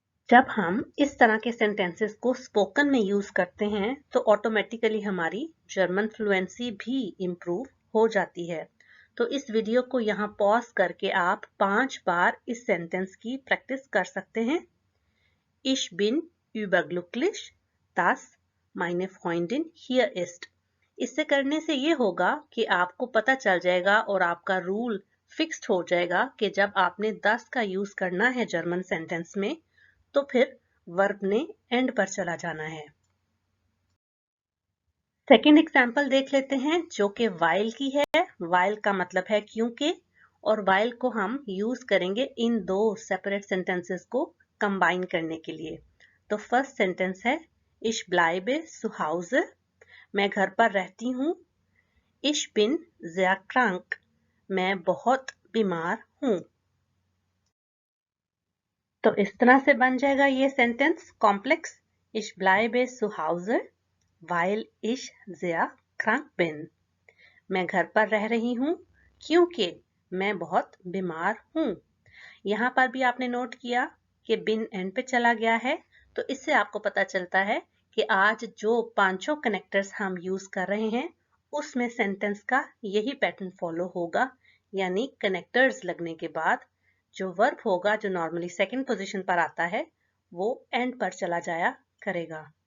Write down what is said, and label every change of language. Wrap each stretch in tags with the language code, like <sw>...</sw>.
<hi>जब हम इस तरह के सेंटेंसेस को स्पोकन में यूज करते हैं तो ऑटोमेटिकली हमारी जर्मन फ्लुएंसी भी इम्प्रूव हो जाती है। तो इस वीडियो को यहाँ पॉज करके आप 5 बार इस सेंटेंस की प्रैक्टिस कर सकते हैं।</hi> <de>Ich bin überglücklich, dass meine Freundin hier ist।</de> <hi>इससे करने से ये होगा कि आपको पता चल जाएगा और आपका रूल फिक्स्ड हो जाएगा कि जब आपने das का यूज करना है जर्मन सेंटेंस में तो फिर वर्ब ने एंड पर चला जाना है। सेकेंड एग्जाम्पल देख लेते हैं जो कि while की है। while का मतलब है क्योंकि, और while को हम यूज करेंगे इन दो सेपरेट सेंटेंसेस को कंबाइन करने के लिए। तो फर्स्ट सेंटेंस है</hi> <de>Ich bleibe zu Hause,</de> <hi>मैं घर पर रहती हूँ।</hi> <de>Ich bin sehr krank,</de> <hi>मैं बहुत बीमार हूँ। तो इस तरह से बन जाएगा ये sentence complex.</hi> <de>Ich bleibe zu Hause, weil ich sehr krank bin।</de> <hi>मैं घर पर रह रही हूँ क्योंकि मैं बहुत बीमार हूँ। यहाँ पर भी आपने नोट किया कि बिन एंड पे चला गया है। तो इससे आपको पता चलता है कि आज जो पांचों कनेक्टर्स हम यूज कर रहे हैं उसमें सेंटेंस का यही पैटर्न फॉलो होगा, यानी कनेक्टर्स लगने के बाद जो वर्ब होगा जो नॉर्मली सेकंड पोजीशन पर आता है वो एंड पर चला जाया करेगा।</hi>